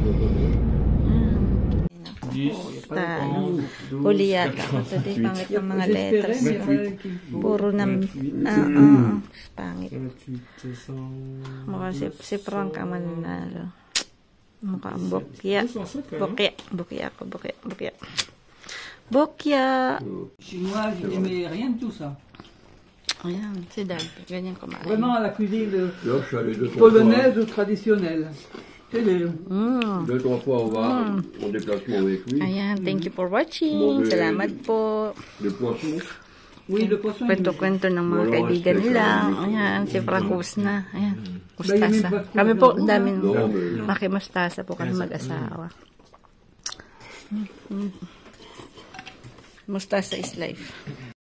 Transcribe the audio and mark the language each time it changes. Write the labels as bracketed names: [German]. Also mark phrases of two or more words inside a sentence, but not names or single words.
[Filipino] Huli yata. Ito din pangit yung mga letters. Puro na pangit. Mukha si Frank ang mananalo. Mukha ang bokya. Bokya. [French] Chinois, je n'aimais rien de tout ça. [Filipino] Ayan, si Dad. Ganyan kumain. [French] Vraiment la cuisine polonaise ou traditionnelle. 2-3 fois au bar, en déplacement avec lui. [Filipino] Ayan, [English] thank you for watching. [Filipino] Salamat po. [French] Le poisson. Oui, le poisson. [Filipino] Kwento-kwento ng mga kaibigan nila. Ayan, si Frankus na. Ayan, mustasa. Kami po, ang daming makimustasa po kami mag-asawa. [English] Mustasa is life.